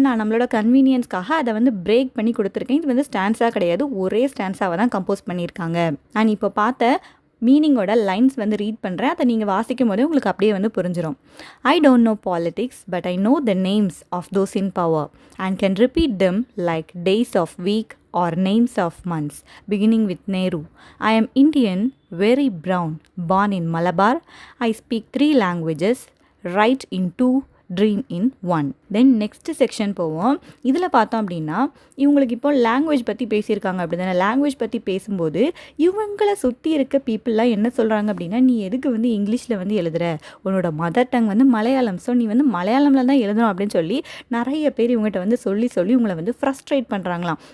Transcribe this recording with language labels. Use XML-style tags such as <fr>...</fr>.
<ta>நான் நம்மளோட கன்வீனியன்ஸ்க்காக அதை வந்து பிரேக் பண்ணி கொடுத்துருக்கேன். இது வந்து ஸ்டான்ஸாக கிடையாது, ஒரே ஸ்டான்ஸாக தான் கம்போஸ் பண்ணியிருக்காங்க. நான் இப்போ பார்த்த மீனிங்கோட லைன்ஸ் வந்து ரீட் பண்ணுறேன். அதை நீங்கள் வாசிக்கும் போதே உங்களுக்கு அப்படியே வந்து புரிஞ்சிடும்.</ta> <en>I don't know politics but I know the names of those in power and can repeat them like days of week or names of months beginning with Nehru. I am Indian, very brown, born in Malabar. I speak 3 languages, write in 2, dream in 1.</en> <ta>Then next section போவோம். இதில் பார்த்தோம் அப்படின்னா இவங்களுக்கு இப்போ language பற்றி பேசியிருக்காங்க அப்படி தானே. லாங்குவேஜ் பற்றி பேசும்போது இவங்களை சுற்றி இருக்க பீப்புளெலாம் என்ன சொல்கிறாங்க அப்படின்னா, நீ எதுக்கு வந்து இங்கிலீஷில் வந்து எழுதுகிற, உன்னோட மதர் டங் வந்து மலையாளம், ஸோ நீ வந்து மலையாளமில் தான் எழுதணும் அப்படின்னு சொல்லி நிறைய பேர் இவங்ககிட்ட வந்து சொல்லி உங்களை வந்து ஃப்ரஸ்ட்ரேட் பண்ணுறாங்களாம்.</ta>